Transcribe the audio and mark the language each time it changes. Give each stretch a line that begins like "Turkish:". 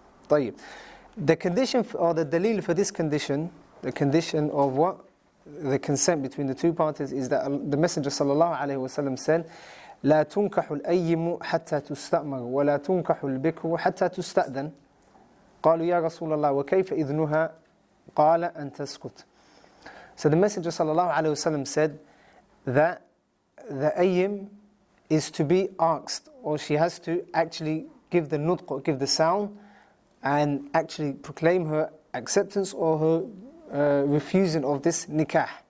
Arabic: طيب.
English: The condition or the dalil for this condition, the condition of what? The consent between the two parties, is that the Messenger sallallahu alaihi wasallam said,
Arabic: لا تنكح الأيم حتى تستأمر ولا تنكح البكر حتى تستأذن. قالوا يا رسول الله وكيف إذنها؟ قال أن تسكت.
English: So the Messenger sallallahu alaihi wasallam said that the ayyim is to be asked, or she has to actually give the nutq, or give the sound, and actually proclaim her acceptance or her refusing of this nikah.